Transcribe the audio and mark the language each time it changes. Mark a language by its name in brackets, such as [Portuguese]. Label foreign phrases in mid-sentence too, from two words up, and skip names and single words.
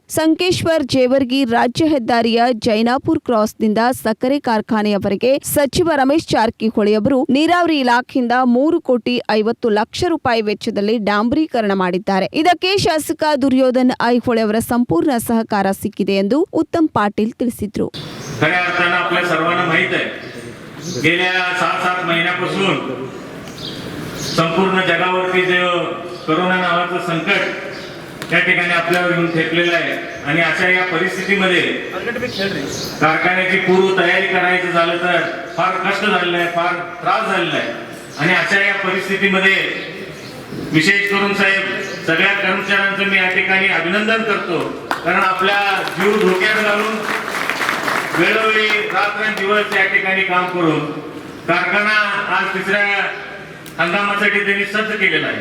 [Kannada] ಸಂಕೇಶ್ವರ್ ಜೇವರ್ಗಿ ರಾಜ್ಯ ಹೆದ್ದಾರಿಯ ಜೈನಾಪುರ್ ಕ್ರಾಸ್ನಿಂದ ಸಕ್ಕರೆ ಕಾರ್ಖಾನೆಯವರೆಗೆ ಸಚಿವ ರಮೇಶ್ ಜಾರಕಿಹೊಳಿ ಅವರು ನೀರಾವರಿ ಇಲಾಖೆಯಿಂದ 3,50 ಲಕ್ಷ ರೂಪಾಯಿ ವೆಚ್ಚದಲ್ಲಿ ಡಾಂಬರೀಕರಣ ಮಾಡಿದ್ದಾರೆ. ಇದಕ್ಕೆ ಶಾಸಕ ದುರ್ಯೋಧನ್ ಐಹೊಳೆ ಅವರ ಸಂಪೂರ್ಣ ಸಹಕಾರ ಸಿಕ್ಕಿದೆ ಎಂದು ಉತ್ತಮ್ पाटील ತಿಳಿಸಿದರು. [Marathi] खऱ्या अर्थानं आपल्या सर्वांना माहित आहे, गेल्या 6-7 महिन्यापासून संपूर्ण जगावरती जे कोरोना नावाचं संकट त्या ठिकाणी आपल्यावर येऊन ठेपलेलं आहे आणि अशा या परिस्थितीमध्ये कारखान्याची पूर्व तयारी करायचं झालं तर फार कष्ट झालेलं आहे, फार त्रास झालेला आहे आणि अशा या परिस्थितीमध्ये विशेष करून साहेब सगळ्या कर्मचाऱ्यांचं मी या ठिकाणी अभिनंदन करतो, कारण आपल्या जीव धोक्यात घालून वेळोवेळी रात्रंदिवस या ठिकाणी काम करून कारखाना आज तिसऱ्या हंगामासाठी त्यांनी सज्ज केलेला आहे.